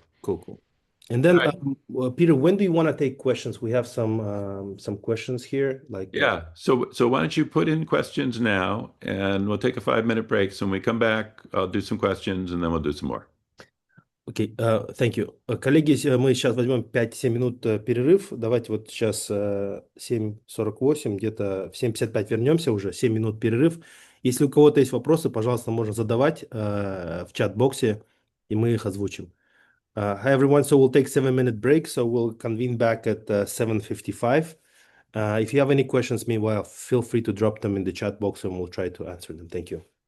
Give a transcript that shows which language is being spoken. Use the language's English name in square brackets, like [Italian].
[English] Cool, cool. And then, All right. Peter, when do you want to take questions? We have some questions here. Like, Yeah. So why don't you put in questions now, and we'll take a 5 minute break. So when we come back, I'll do some questions, and then we'll do some more. окей, thank you. [Russian] Коллеги, мы сейчас возьмем 5-7 минут перерыв. Давайте вот сейчас 7:48, где-то в 7:55 вернемся уже. 7 минут перерыв. Если у кого-то есть вопросы, пожалуйста, можно задавать в чат-боксе, и мы их озвучим. [English] Hi everyone, so we'll take 7 minute break, so we'll convene back at 7:55. If you have any questions meanwhile, feel free to drop them in the chat box and we'll try to answer them. Thank you.